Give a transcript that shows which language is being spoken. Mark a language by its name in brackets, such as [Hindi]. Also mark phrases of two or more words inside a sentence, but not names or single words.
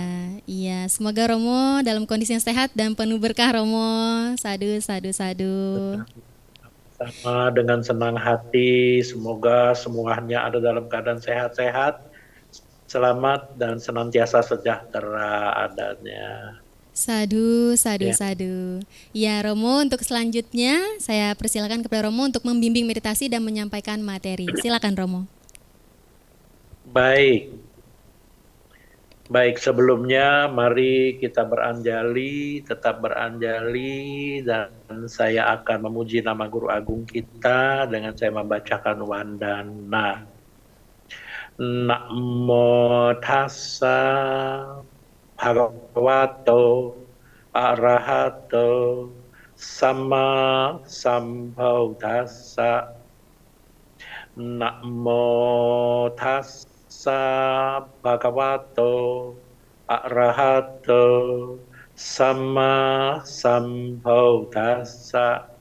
[Indonesian] Iya, semoga Romo dalam kondisi yang sehat dan penuh berkah Romo. [Pali] Sadu, sadu, sadu. [Indonesian] Sama dengan senang hati, semoga semuanya ada dalam keadaan sehat-sehat, selamat dan senantiasa sejahtera adanya. [Pali] Sadu, sadu, [Indonesian] Ya. [Pali] sadu. [Indonesian] Ya Romo, untuk selanjutnya saya persilakan kepada Romo untuk membimbing meditasi dan menyampaikan materi. Silakan Romo. Baik, sebelumnya mari kita beranjali, tetap beranjali, dan saya akan memuji nama Guru Agung kita dengan saya membacakan wandana. [Pali] Namo tassa bhagavato arahato sama sambuddhassa. Namo tassa bhagavato arahato sama sambuddhassa.